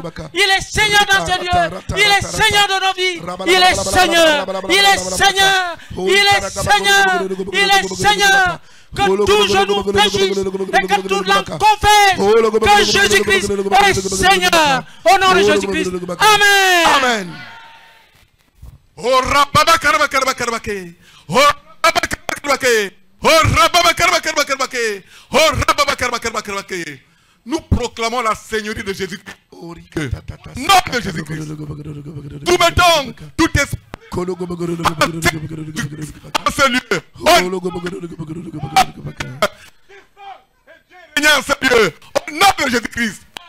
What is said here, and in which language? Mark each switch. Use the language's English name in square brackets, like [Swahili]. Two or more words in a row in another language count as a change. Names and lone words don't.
[French] Il est Seigneur dans ces lieux. Il est Seigneur de nos vies. Il est Seigneur. Il est Seigneur. Il est Seigneur. Il est Seigneur. Que tout genou fléchisse et que toute langue confesse que Jésus-Christ est Seigneur. Au nom de Jésus-Christ. Amen. Amen. Oh Rababa Karaba Karaba Karbake. Oh Rababa Karaba Karbake. Oh Rababa Karaba Karaba Karbake. Oh Rababa Karaba Karaba Karbake. Nous proclamons la Seigneurie de Jésus-Christ. Nom de Jésus-Christ. Nous mettons tout esprit dans ce lieu. Seigneur, ce lieu. Au nom de Jésus-Christ.